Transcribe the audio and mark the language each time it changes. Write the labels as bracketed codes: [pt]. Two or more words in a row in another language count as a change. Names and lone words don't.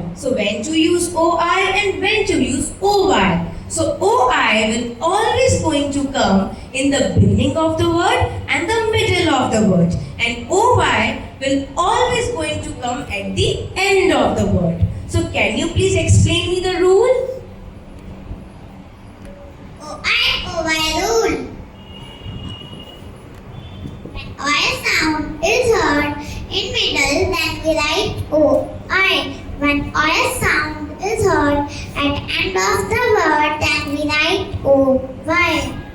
[en] So when to use OI and when to use OY. So OI will always going to come in the beginning of the word and the middle of the word. And OY will always going to come at the end of the word. So can you please explain me the rule? O-I-O-Y rule. When I sound is heard in middle, then we write O-I. When I sound is heard at end of the word, then we write O-Y.